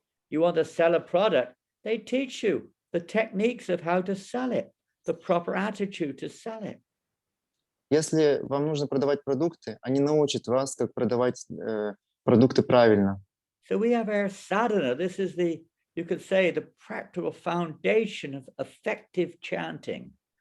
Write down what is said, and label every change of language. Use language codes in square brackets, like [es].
[en] You want to sell a product, they teach you the techniques of how to sell it, the proper attitude to sell it. [ru] Если вам нужно продавать продукты, они научат вас, как продавать продукты правильно. [en] So we have our sadhana. This is you could say, the practical foundation of effective chanting.